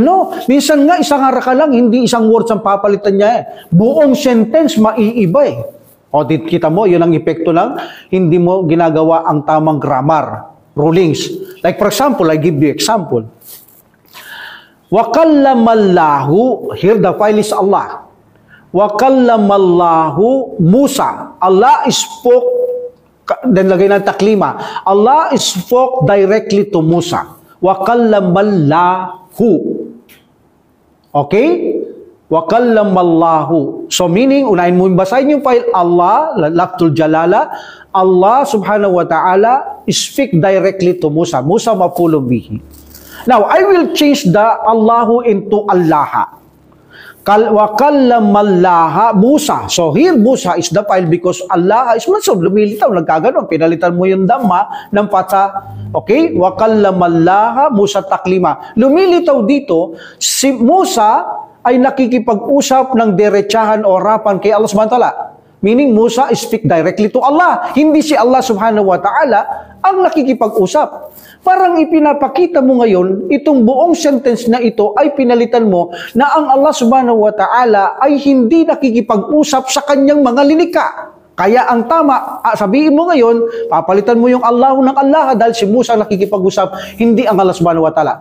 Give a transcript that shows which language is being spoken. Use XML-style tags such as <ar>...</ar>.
<tl>No, minsan nga isang haraka lang, hindi isang words ang papalitan niya. Buong sentence maiiba eh. O, kita mo, yun ang epekto lang, hindi mo ginagawa ang tamang grammar, rulings.</tl> <en>Like for example, I give you example. Wakallamallahu, here the file is Allah.</en> <ar>Wakallamallahu Musa.</ar> <en>Allah spoke, then</en> <tl>lagay na taklima.</tl> <en>Allah spoke directly to Musa. Wakallamallahu. Okay? Wakallamallahu. So meaning,</en> <tl>unahin mo basahin yung</tl> <en>file Allah, Lafzul Jalala, Allah subhanahu wa ta'ala speak directly to Musa.</en> <ar>Musa maf'ulun bihi.</ar> <en>Now, I will change the Allahu into Allaha.</en> <ar>Wakallamallaha Musa.</ar> <en>So here Musa is the file because Allah is mansub,</en> <tl>lumilitaw, nagkaganon. Pinalitan mo yung dhamma ng pata. Okay?</tl> <ar>Wakallamallaha Musa taklima.</ar> <tl>Lumilitaw dito, si Musa ay nakikipag-usap ng diretsahan o harapan kay Allah subhanahu wa ta'ala.</tl> <en>Meaning Musa speak directly to Allah.</en> <tl>Hindi si Allah subhanahu wa ta'ala ang nakikipag-usap. Parang ipinapakita mo ngayon, itong buong sentence na ito ay pinalitan mo na ang Allah subhanahu wa ta'ala ay hindi nakikipag-usap sa kanyang mga linika. Kaya ang tama, sabihin mo ngayon, papalitan mo yung Allahu ng Allah dahil si Musa nakikipag-usap, hindi ang Allah subhanahu wa ta'ala.</tl>